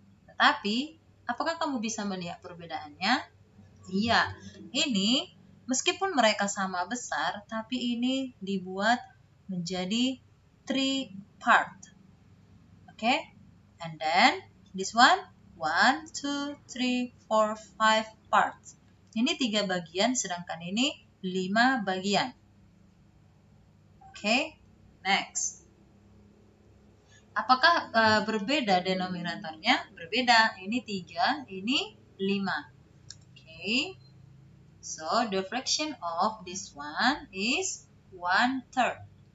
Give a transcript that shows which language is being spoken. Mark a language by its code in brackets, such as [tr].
[id] Tetapi, apakah kamu bisa melihat perbedaannya? Iya, ini meskipun mereka sama besar, tapi ini dibuat menjadi 3 part. [en] Oke, and then this one 1, 2, 3, 4, 5 parts. [id] Ini 3 bagian, sedangkan ini 5 bagian. Oke, next. Apakah berbeda denominatornya? Berbeda. Ini 3, ini 5. Oke. [en] So the fraction of this one is 1/3.